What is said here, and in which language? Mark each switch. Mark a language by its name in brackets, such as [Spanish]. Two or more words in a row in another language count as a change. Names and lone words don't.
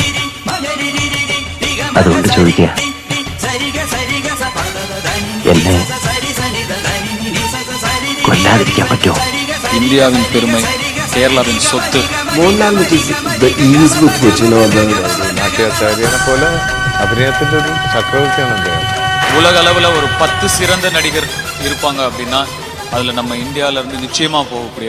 [Malayalam] അതുകൊണ്ട് ചോദിക്കുക, എന്നെ കൊല്ലാതിരിക്കാൻ പറ്റുമോ? ഇന്ത്യാവിൻ പെരുമ, കേരളവിൻ സ്വത്ത്. നാട്യാചാര്യനെ പോലെ അഭിനയത്തിന്റെ ഒരു ചക്രവർത്തിയാണ് അദ്ദേഹം. [Tamil] உலக அளவில் ஒரு 10 சிறந்த நடிகர் இருப்பாங்க அப்படின்னா அதுல நம்ம இந்தியாவில இருந்து நிச்சயமா போகக்கூடிய